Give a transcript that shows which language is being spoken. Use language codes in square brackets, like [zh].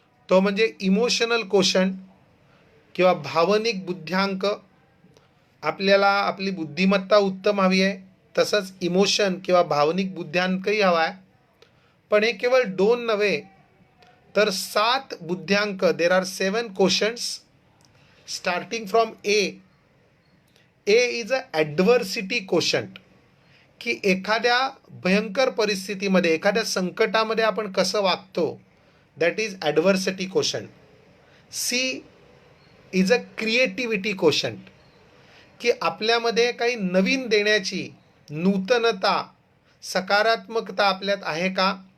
[mr] तो म्हणजे emotional quotient किंवा भावनिक बुद्ध्यांक. आपल्याला आपली बुद्धिमत्ता उत्तम हवी आहे, तसंच इमोशन किंवा भावनिक बुद्ध्यांकही हवा आहे. पण हे केवळ 2 नव्हे तर 7 बुद्ध्यांक. [en] There are 7 quotients starting from A. A is a adversity quotient, [mr] की एखाद्या भयंकर परिस्थितीमध्ये, एखाद्या संकटामध्ये आपण कसं वागतो, [en] That is adversity quotient. C is a creativity quotient, [mr] की आपल्यामध्ये काही नवीन देण्याची नूतनता, सकारात्मकता आपल्यात आहे का.